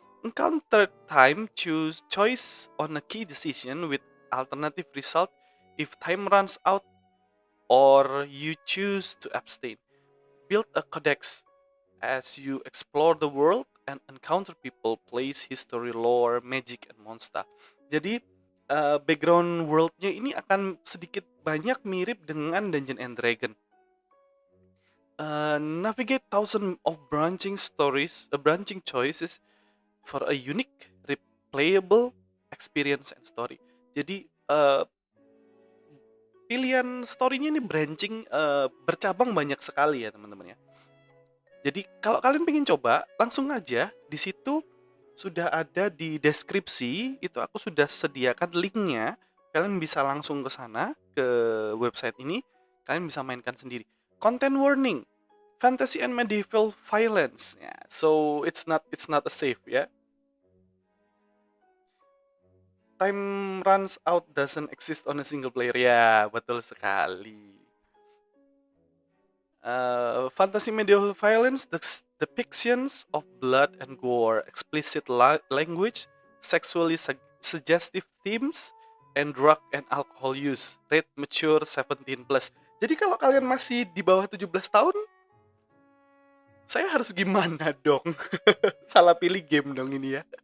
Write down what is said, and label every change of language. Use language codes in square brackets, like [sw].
[en] Encounter time, choice on a key decision with alternative result if time runs out or you choose to abstain. Build a codex as you explore the world and encounter people, place, history, lore, magic, and monster. [id] Jadi background world-nya ini akan sedikit banyak mirip dengan Dungeon and Dragon. [en] Navigate thousands of branching choices for a unique, replayable experience and story. [id] Jadi pilihan story-nya ini branching, bercabang banyak sekali ya teman-teman ya. Jadi kalau kalian pengen coba, langsung aja di situ sudah ada di deskripsi, itu aku sudah sediakan linknya. Kalian bisa langsung ke sana, ke website ini, kalian bisa mainkan sendiri. [en] Content warning, fantasy and medieval violence. Yeah, so it's not a safe ya. Time runs out doesn't exist on a single player. [id] Ya, betul sekali. [en] Fantasy medieval violence, depictions of blood and gore, explicit language, sexually suggestive themes, and drug and alcohol use. Rate mature 17+. [id] Jadi kalau kalian masih di bawah 17 tahun, saya harus gimana dong? Salah pilih game dong ini ya.